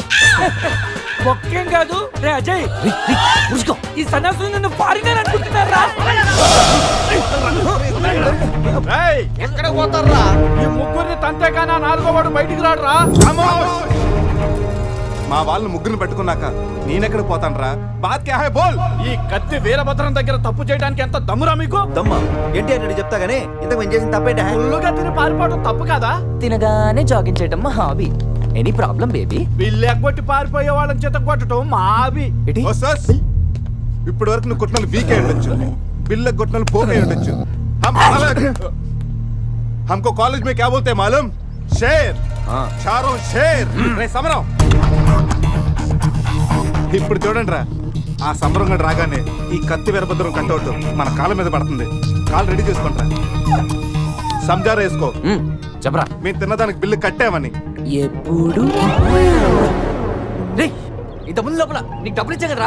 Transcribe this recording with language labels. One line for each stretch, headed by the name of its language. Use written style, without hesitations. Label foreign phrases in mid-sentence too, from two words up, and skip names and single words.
Telugu: ఒక్కేం కాదు రే అజయ్, ఈ సన్యాసులు నన్ను ఫారినర్ అనుకుంటున్నారా? ఎక్కడ పోతారా? ఈ ముగ్గురిని తంతేగానా 4వ వాడు బయటికి రాడురా. మా వాళ్ళని ముగ్గురిని పెట్టుకున్నాక నేనెక్కడ పోతానరా?
Hindi: बात क्या है बोल.
Telugu: ఈ కత్తి వీరభద్రం దగ్గర తప్పు చేయడానికి ఎంత దమ్మురా మీకు? దమ్మా ఏంటి అని చెప్తా గానీ ఇంతకు మేము చేసిన తప్పేంట? ఫుల్లుగా తిని పారిపోవడం తప్పు కాదా? తినగానే జాగింగ్ చేయటం మా హాబీ.
English: any problem baby?
Telugu: బిల్లు ఎగ్గొట్టి పారిపోయే వాళ్ళని చేత కొట్టడం మా హాబీ. ఓ సస్, ఇప్పటి వరకు నువ్వు కొట్టిన వీక్ అయి ఉండొచ్చు, బిల్ల కొట్టిన పోక్ అయి ఉండొచ్చు.
Hindi: हमको कॉलेज में क्या बोलते हैं मालूम? शेर. चारों शेर.
Telugu: రే సమరం. ఇప్పుడు చూడండి రా, ఆ సమరం గడు రాగానే ఈ కత్తి వీరభద్రం కట్టౌట్ మన కాళ్ళ మీద పడుతుంది. కాలు రెడీ చేసుకుంటా. సంజారా వేసుకో. చెప్పరా. మేము తిన్నదానికి బిల్లు కట్టామని. ఎప్పుడు రేయ్, ఇంత ముందు లోపల నీకు డబ్బులు ఇచ్చా కదరా?